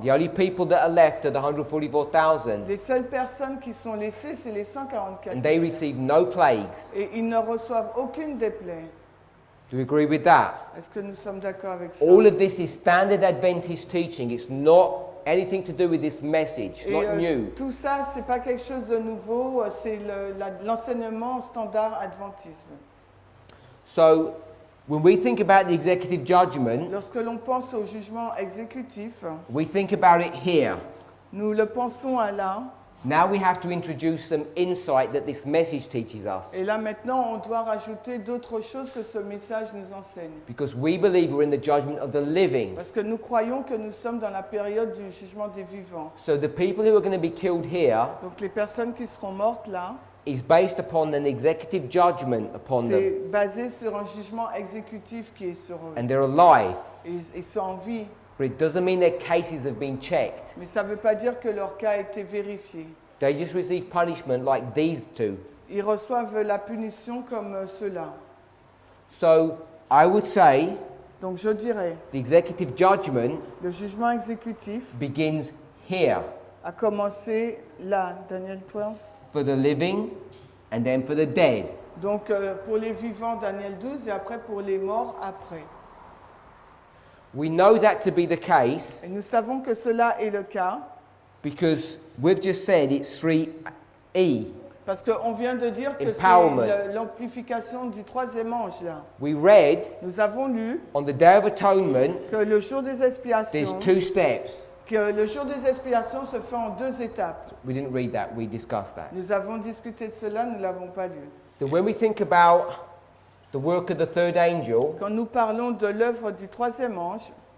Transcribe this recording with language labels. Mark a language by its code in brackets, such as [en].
[en] The only people that are left are the 144,000, [fr] Les seules personnes qui sont laissées, c'est les 144. [en] and they receive no plagues. [fr] Et ils ne reçoivent aucune des plaies. [en] Do you agree with that? [fr] Est-ce que nous sommes d'accord avec ça? [en] All of this is standard Adventist teaching. It's not anything to do with this message. It's [fr] Et [en] not new. [fr] tout ça, c'est pas quelque chose de nouveau, c'est l'enseignement standard adventisme. [en] So, when we think about the executive judgment, [fr] Lorsque l'on pense au jugement exécutif, [en] we think about it here. [fr] nous le pensons à là. [en] Now we have to introduce some insight that this message teaches us. [fr] Et là maintenant, on doit rajouter d'autres choses que ce message nous enseigne. [en] Because we believe we're in the judgment of the living. [fr] Parce que nous croyons que nous sommes dans la période du jugement des vivants. [en] So the people who are going to be killed here [fr] Donc les personnes qui seront mortes là, [en] is based upon an executive judgment upon them. [fr] c'est basé sur un jugement exécutif qui est sur eux. [en] And they're alive. [fr] Ils sont en vie. [en] But it doesn't mean their cases have been checked. [fr] Mais ça ne veut pas dire que leur cas a été vérifié. [en] They just receive punishment like these two. [fr] Ils reçoivent la punition comme ceux-là. [en] So I would say [fr] Donc je dirais, [en] the executive judgment [fr] le jugement exécutif [en] begins here [fr] a commencé là, Daniel 12. [en] for the living and then for the dead. [fr] Donc pour les vivants, Daniel 12, et après pour les morts, après. [en] We know that to be the case [fr] Et nous savons que cela est le cas [en] because we've just said it's 3E. [fr] parce qu'on vient de dire que [en] Empowerment. [fr] c'est l'amplification du troisième ange là. [en] We read [fr] Nous avons lu [en] on the Day of Atonement, [fr] que le jour des [en] there's [fr] expiations, [en] two steps. [fr] que le jour des expiations se fait en deux étapes. [en] We didn't read that, we discussed that. [fr] Nous avons discuté de cela, nous ne l'avons pas lu. [en] So when we think about the work of the third angel, [fr] Quand nous parlons de l'œuvre du troisième ange,